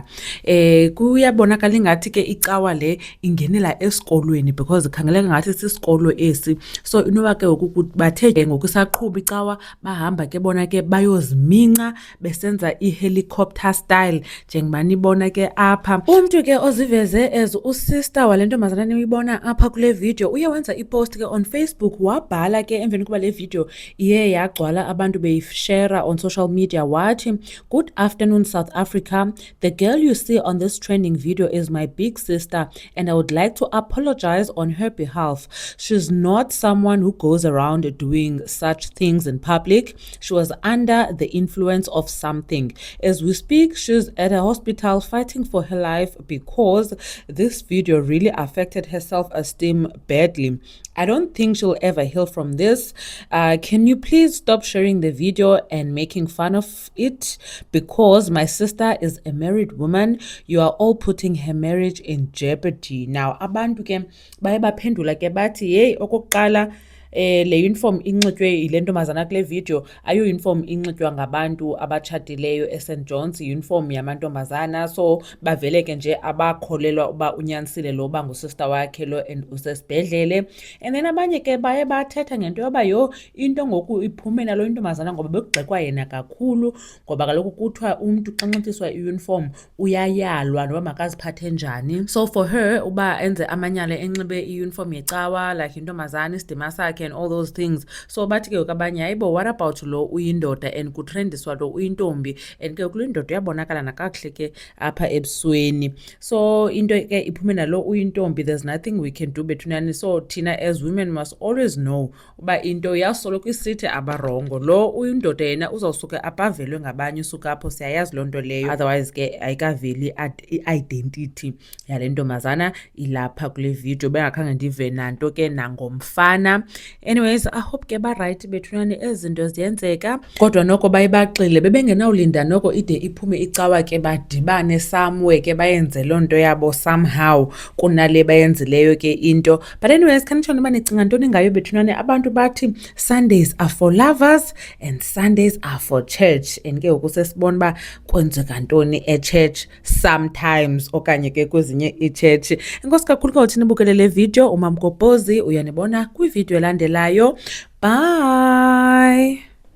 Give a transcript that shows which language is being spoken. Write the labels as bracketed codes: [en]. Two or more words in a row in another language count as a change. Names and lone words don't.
[xh] Kuyabonakala ingathi ke icawa le ingenela esikolweni because khangeleka ngathi sisikolo esi, so inoba ke ngoku bathe ngokusaqhuba icawa bahamba ke bona ke bayoziminca besenza i- [en] helicopter style [xh] njengoba nibona ke apha. Umntu ke oziveze as usister wale ntombazana niyibona apha kule video uye wenza ipost ke [en] on Facebook, [xh] wabhala ke emveni kuba le video iye yagcwala abantu beyishare [en] on social media, [xh] wathi, [en] "Good afternoon South Africa. The girl you see on this trending video is my big sister and I would like to apologize on her behalf. She's not someone who goes around doing such things in public. She was under the influence of something. As we speak, she's at a hospital fighting for her life because this video really affected her self-esteem badly. I don't think she'll ever heal from this. Can you please stop sharing the video and making fun of it? Because my sister is a married woman. You are all putting her marriage in jeopardy." Now, [xh] abantu ke baye baphendula ke bathi, "Hey, okokuqala le uniform inxitywe yile ntombazana kule video ayo uniform inxitywa ngabantu abatshatileyo eSt John's, uniform yamantombazana, so bavele ke nje abakholelwa uba unyanisile lo uba ngusister wakhe lo and usesibhedlele." [en] And then [xh] abanye ke baye bathetha ngento yoba yho, into ngoku iphume nalo intombazana ngoba bekugxekwa yena kakhulu, ngoba kaloku kuthiwa umntu xa nxithiswa i-uniform uyayalwa noba makaziphathe njani. [en] So for her [xh] uba enze amanyala enxibe i-uniform yecawa like intombazana isidima sakhe [en] and all those things, [xh] so bathi ke abanye, hayibo, [en] what about [xh] lo uyindoda and kutrendiswa lo uyintombi, and ke kule ndoda uyabonakala nakakuhle ke apha ebusweni. So into ke iphume nalo uyintombi, [en] there's nothing we can do bethunani. [xh] So thina [en] as women must always know [xh] uba into yasoloko isithi abarongo, lo uyindoda yena uzawusuke abavelwe ngabanye, usuka apho siyayazi loo nto leyo, otherwise ke ayikaveli i-identity yale ntombazana ilapha kule video, bengakhange ndive nanto ke nangomfana. [en] Anyways, I hope [xh] ke barayithi bethunani, ezi zinto ziyenzeka, kodwa noko baye baxile bebengenawulinda noko ide iphume icawa ke badibane somewhere ke bayenze loo nto yabo somehow kunale bayenzileyo ke into. [en] But anyways, [xh] khanitshoni uba nicinga ntoni ngayo bethunani. Abantu bathi [en] Sundays are for lovers and Sundays are for church, [xh] and ke ngoku sesibona uba kwenzeka ntoni e-church sometimes okanye ke kwezinye ii-church. Enkosi kakhulu ke uthi nibukele le video. uMamgobhozi uyanibona kwivideo elandelayo. Bye.